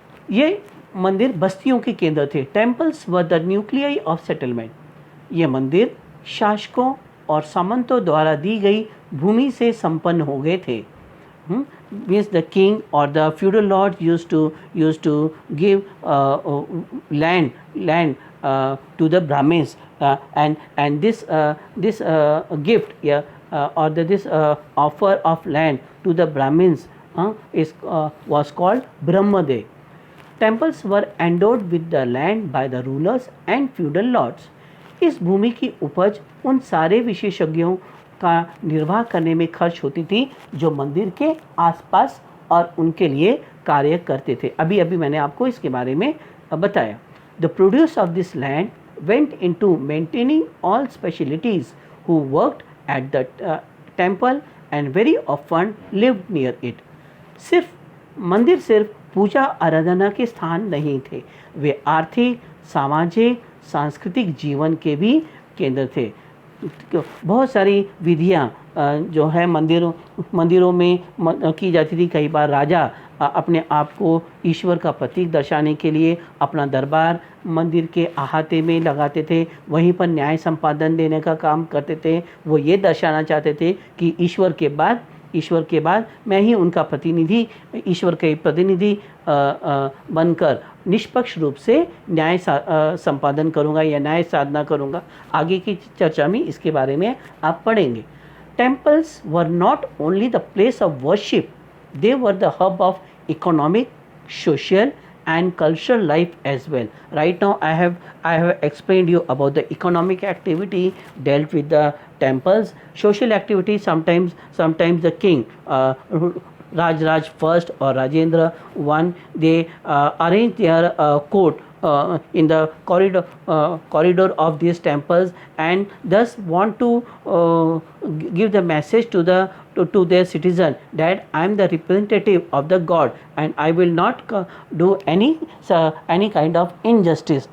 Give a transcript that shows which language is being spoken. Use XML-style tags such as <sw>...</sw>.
<hi>ये मंदिर बस्तियों के केंद्र थे।</hi> <en>Temples were the nuclei of settlement.</en> <hi>ये मंदिर शासकों और सामंतों द्वारा दी गई भूमि से संपन्न हो गए थे।</hi> <en>Means the king or the feudal lord used to give land to the Brahmins, and this gift, or this offer of land to the Brahmins was called Brahmadev. Temples were endowed with the land by the rulers and feudal lords.</en> <hi>इस भूमि की उपज उन सारे विशेषज्ञों का निर्वाह करने में खर्च होती थी जो मंदिर के आसपास और उनके लिए कार्य करते थे। अभी मैंने आपको इसके बारे में बताया।</hi> <en>The produce of this land went into maintaining all specialties who worked at the temple and very often lived near it.</en> <hi>मंदिर सिर्फ पूजा आराधना के स्थान नहीं थे, वे आर्थिक, सामाजिक, सांस्कृतिक जीवन के भी केंद्र थे। बहुत सारी विधियाँ जो है मंदिरों में की जाती थी। कई बार राजा अपने आप को ईश्वर का प्रतीक दर्शाने के लिए अपना दरबार मंदिर के अहाते में लगाते थे, वहीं पर न्याय संपादन देने का काम करते थे। वो ये दर्शाना चाहते थे कि ईश्वर के बाद मैं ही उनका प्रतिनिधि, ईश्वर के प्रतिनिधि बनकर निष्पक्ष रूप से न्याय संपादन करूँगा या न्याय साधना करूँगा। आगे की चर्चा में इसके बारे में आप पढ़ेंगे।</hi> <en>Temples were not only the place of worship, they were the hub of economic, social and cultural life as well. Right now I have explained you about the economic activity dealt with the temples. Social activity, sometimes the king, Raj first or Rajendra one, they arrange their court in the corridor of these temples, and thus want to give the message to their citizen that I am the representative of the God and I will not do any kind of injustice.</en>